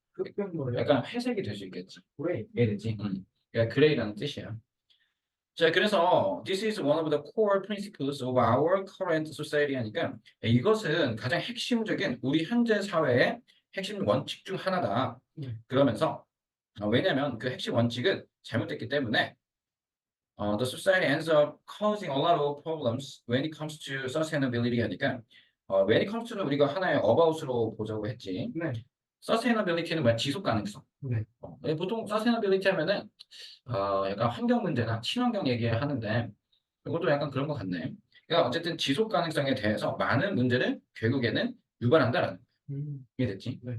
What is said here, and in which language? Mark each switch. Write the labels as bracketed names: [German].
[Korean] 흑백 논리? 약간 회색이 될 수 있겠지. 그레이. 이해되지? 그러니까 그레이라는 뜻이야. 자, 그래서 [English] this is one of the core principles of our current society [Korean] 하니까 이것은 가장 핵심적인 우리 현재 사회의 핵심 원칙 중 하나다. 그러면서 왜냐하면 그 핵심 원칙은 잘못됐기 때문에 [English] the society ends up causing a lot of problems when it comes to sustainability [Korean] 하니까 [English] when it comes to [Korean] 는 우리가 하나의 about으로 보자고 했지. 네. sustainability는 뭐야? 지속 가능성. 네. 보통 sustainability 하면은 약간 환경 문제나 친환경 얘기하는데 이것도 약간 그런 것 같네. 그러니까 어쨌든 지속 가능성에 대해서 많은 문제를 결국에는 유발한다라는 거야. 이해됐지? 네.